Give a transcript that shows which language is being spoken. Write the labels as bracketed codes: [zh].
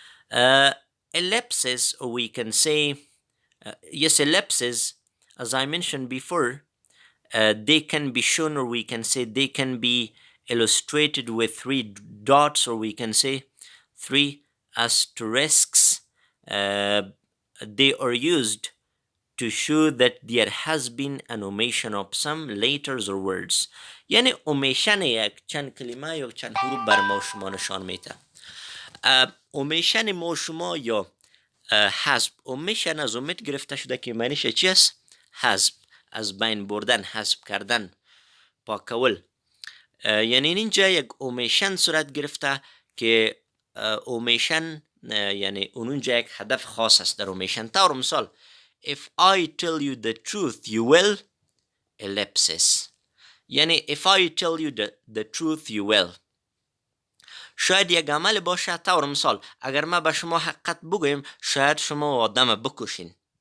[en] Ellipses, or we can say, yes, ellipses, as I mentioned before, they can be shown, or we can say they can be illustrated with three dots, or we can say three asterisks. They are used to show that there has been an omission of some letters or words. [fa] یعنی omission یک چند کلمه یا چند حروف بر ما شما نشان میده. omission ما شما یا حذف. omission از omit گرفته شده که معنیش چی است؟ حذف، از بین بردن، حذف کردن، پاکول. یعنی اینجا یک omission صورت گرفته که omission یعنی اونجا یک هدف خاص است در omission. طور مثال [en] if I tell you the truth you will ellipsis. [fa] یعنی [en] if I tell you the truth you will. [fa] شاید یک عمل باشه. طور مثال اگر ما به شما حقیقت بگویم شاید شما آدم بکشین.